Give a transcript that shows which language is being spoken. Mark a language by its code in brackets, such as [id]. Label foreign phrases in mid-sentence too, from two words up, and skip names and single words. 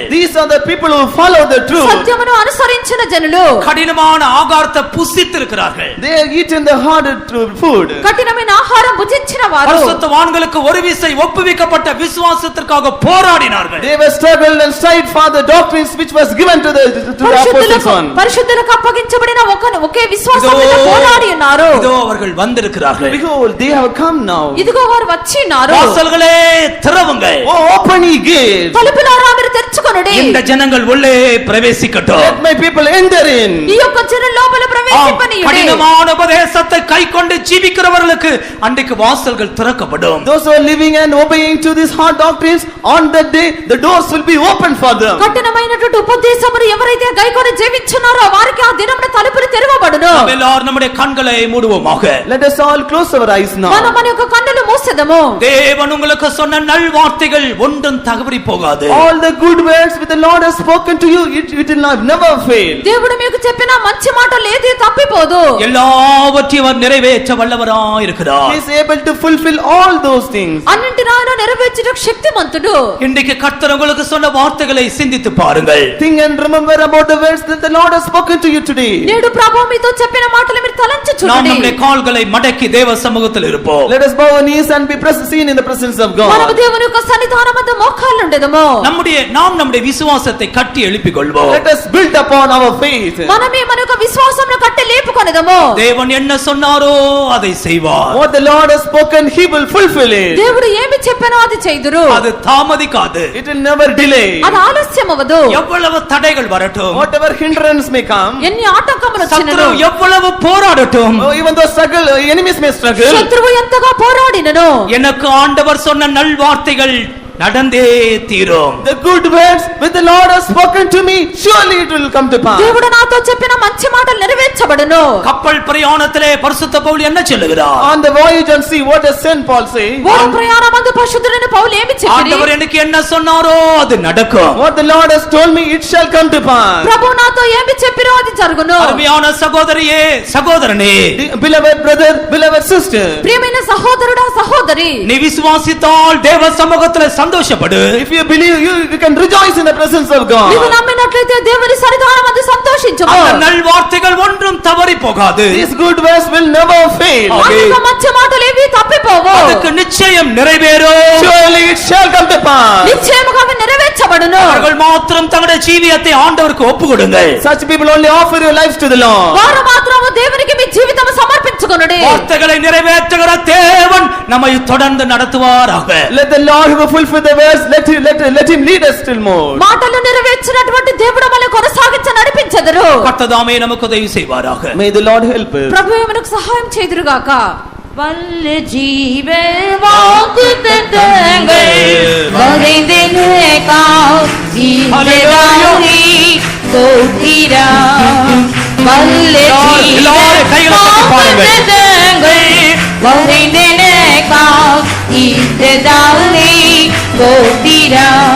[en] These are the people who follow the truth. [te] సత్యమును అనుసరించిన జనులు [ta] கடினமான ஆகாரத்தை புசித்திருக்கிறார்கள். [en] They have eaten the hard food. [te] కఠినమైన ఆహారం భుజించిన వారు [ta] பரிசுத்தவான்களுக்கு ஒரு விசை ஒப்புவிக்கப்பட்ட விசுவாசத்திற்காக போராடினார்கள். [en] They were struggled and strive for the doctrines which was given to the apostles on. [te] పరిశుద్ధులకు అప్పగించబడిన ఒకే విశ్వాసం మీద పోరాడి ఉన్నారు. [ta] இதோ அவர்கள் வந்திருக்கிறார்கள். [en] Behold, they have come now. [te] ఇదిగో వారు వచ్చినారు. [ta] வாசல்களே திறவுங்கள். [en] Oh, open ye gates. [te] తలుపులారా మీరు తెరుచుకొనుడి. [ta] இந்த ஜனங்கள் உள்ளே பிரவேசிக்கட்டும். [en] Let my people enter in. [te] ఈ యొక్క జనం లోపల ప్రవేశింపనీయుడి. [ta] கடினமான உபதேசத்தை கை கொண்டு ஜீவிக்கிறவர்களுக்கு அன்றைக்கு வாசல்கள் திறக்கப்படும். [en] Those who are living and obeying to these hard doctrines, on that day the doors will be open for them. [te] కఠినమైనటువంటి ఉపదేశమును ఎవరైతే గైకొని జీవించున్నారో వారికి ఆ దినమున తలుపులు తెరవబడును. [ta] நாம் எல்லாரும் நம்முடைய கண்களை மூடுவோமாக. [en] Let us all close our eyes now. [te] మన యొక్క కన్నులు మోసెదము. [ta] தேவன் உங்களுக்கு சொன்ன நல் வார்த்தைகள் ஒன்றும் தவறி போகாது. [en] All the good words which the Lord has spoken to you, it will never fail. [te] దేవుడు మీకు చెప్పిన మంచి మాటలు ఏది తప్పిపోదు. [ta] எல்லாவற்றையும் அவர் நிறைவேற்ற வல்லவராய் இருக்கிறார். [en] He is able to fulfill all those things. [te] అన్నింటిని ఆయన నెరవేర్చుటకు శక్తిమంతుడు. [ta] இன்றைக்கு கர்த்தர் உங்களுக்கு சொன்ன வார்த்தைகளை சிந்தித்து பாருங்கள். [en] Think and remember about the words that the Lord has spoken to you today. [te] నేడు ప్రభువు మీతో చెప్పిన మాటలు మీరు తలంచి [ta] நாம் [te] చూడండి. [ta] நம்முடைய கால்களை மடக்கி தேவ சமூகத்தில் இருப்போம். [en] Let us bow our knees and be seen in the presence of God. [te] మనము దేవుని యొక్క సన్నిధానమందు మోకాళ్ళు ఉండెదము. [ta] நம்முடைய విశ్వాసத்தை కట్టి எழுப்பிக் கொள்வோம். [en] Let us build upon our faith. [te] మనమే మన యొక్క విశ్వాసమును కట్టి లేపుకొనెదము. [ta] தேவன் என்ன சொன்னாரோ அதை செய்வார். [en] What the Lord has spoken, he will fulfill it. [te] దేవుడు ఏమి చెప్పానో అది చేయుదురు. [ta] அது தாமதிக்காது. [en] It will never delay. [te] అది ఆలస్యం అవ్వదు. [ta] எவ்வளவு தடைகள் வரட்டும், [en] Whatever hindrance may come, [te] ఎన్ని ఆటంకములు [ta] சத்துரு [te] వచ్చినను, [ta] எவ்வளவு போராடட்டும், [en] even though enemies may struggle, [te] శత్రువు ఎంతగా పోరాడినను, [ta] எனக்கு ஆண்டவர் சொன்ன நல்வார்த்தைகள் நடந்தே தீரும். [en] the good words which the Lord has spoken to me, surely it will come to pass. [te] దేవుడు నాతో చెప్పిన మంచి మాటలు నెరవేర్చబడును. [ta] கப்பல் பிரயாணத்திலே பரிசுத்த பவுல் என்ன சொல்லுகிறார்? [en] On the voyage and sea, what does Saint Paul say? [te] ఓడ ప్రయాణమందు పరిశుద్ధుడైన పౌలు ఏమి చెప్పిరి? [ta] ஆண்டவர் எனக்கு என்ன சொன்னாரோ அது நடக்கும். [en] What the Lord has told me, it shall come to pass. [te] ప్రభు నాతో ఏమి చెప్పిరో అది జరుగును. [ta] அருமையான சகோதரியே, சகோதரனே, [en] Beloved brother, beloved sister, [te] ప్రియమైన సహోదరుడా సహోదరి, [ta] நீ விசுவாசித்தால் தேவ சமூகத்திலே சந்தோஷப்படு. [en] if you believe, you can rejoice in the presence of God. [te] నీవు నమ్మినట్లయితే దేవుని సన్నిధానమందు సంతోషించుము. [ta] அந்த நல்வார்த்தைகள் ஒன்றும் தவறி போகாது. [en] These good words will never fail. [te] అందుకు మంచి మాటలు ఏవి తప్పిపోవు. [ta] அதுக்கு நிச்சயம் நிறைவேறும். [en] Surely it shall come to pass. [te] నిశ్చయముగా అవి నెరవేర్చబడును. [ta] அவர்கள் மாத்திரம் தங்களுடைய ஜீவியத்தை ஆண்டவருக்கு ஒப்புக்கொடுங்கள். [en] Such people only offer your lives to the Lord. [te] వారు మాత్రము దేవునికి మీ జీవితము సమర్పించుకొనుడి. [ta] வார்த்தைகளை நிறைவேற்றுகிற தேவன் நம்மை தொடர்ந்து நடத்துவாராக. [en] Let the Lord who will fulfill the words, let him lead us still more. [te] మాటలు నెరవేర్చినటువంటి దేవుడు మనల్ని కొనసాగించ నడిపించెదరు. [ta] கர்த்ததாமே நமக்கு உதவி செய்வாராக. [en] May the Lord help us. [te] ప్రభువే మనకు సహాయం చేదురుగాక. [ta] வல்ல ஜீவ வாக்குத்தத்தங்கள் வரைந்தெனக்காய் இன்றதானே ஸ்தோத்திரம். வல்ல ஜீவ வாக்குத்தத்தங்கள் வரைந்தெனக்காய் இன்றதானே ஸ்தோத்திரம்.